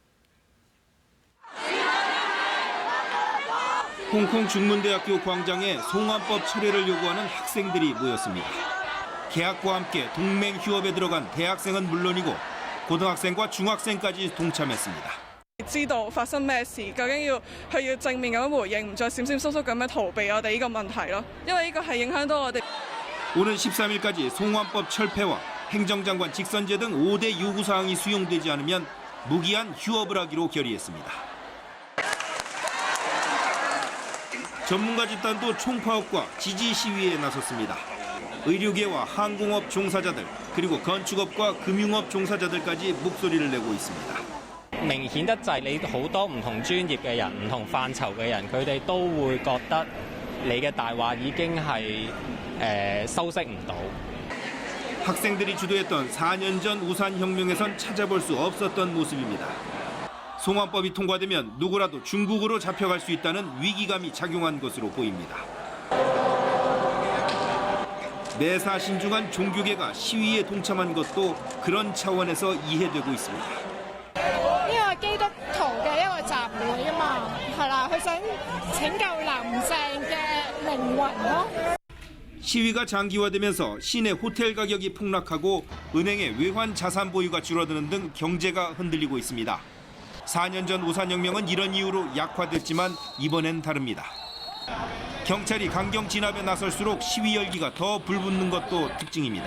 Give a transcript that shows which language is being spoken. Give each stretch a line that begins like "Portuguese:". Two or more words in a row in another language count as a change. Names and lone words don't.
Korean: 홍콩 중문대학교 광장에 송환법 철회를 요구하는 학생들이 모였습니다. 개학과 함께 동맹 휴업에 들어간 대학생은 물론이고 고등학생과 중학생까지 동참했습니다.
Cantonese: 知道發生咩事，究竟佢要正面咁回應，唔再閃閃縮縮咁樣逃避我哋呢個問題咯。因為呢個係影響到我哋。
Korean: 오는 13일까지 송환법 철폐와 행정장관 직선제 등 5대 요구사항이 수용되지 않으면 무기한 휴업을 하기로 결의했습니다. 전문가 집단도 총파업과 지지 시위에 나섰습니다. 의료계와 항공업 종사자들 그리고 건축업과 금융업 종사자들까지 목소리를 내고 있습니다.
Cantonese: 明顯得滯，你好多唔同專業嘅人、唔同範疇嘅人，佢哋都會覺得你嘅大話已經係修飾唔到。
Korean: 학생들이 주도했던 4년 전 우산혁명에선 찾아볼 수 없었던 모습입니다. 송환법이 통과되면 누구라도 중국으로 잡혀갈 수 있다는 위기감이 작용한 것으로 보입니다. 내사 신중한 종교계가 시위에 동참한 것도 그런 차원에서 이해되고 있습니다.
Cantonese: 呢個基督徒嘅一個集會啊嘛，係啦，佢想拯救林鄭嘅靈魂咯。
Korean: 시위가 장기화되면서 시내 호텔 가격이 폭락하고 은행의 외환 자산 보유가 줄어드는 등 경제가 흔들리고 있습니다. 4년 전 우산혁명은 이런 이유로 약화됐지만 이번엔 다릅니다. 경찰이 강경 진압에 나설수록 시위 열기가 더 불붙는 것도 특징입니다.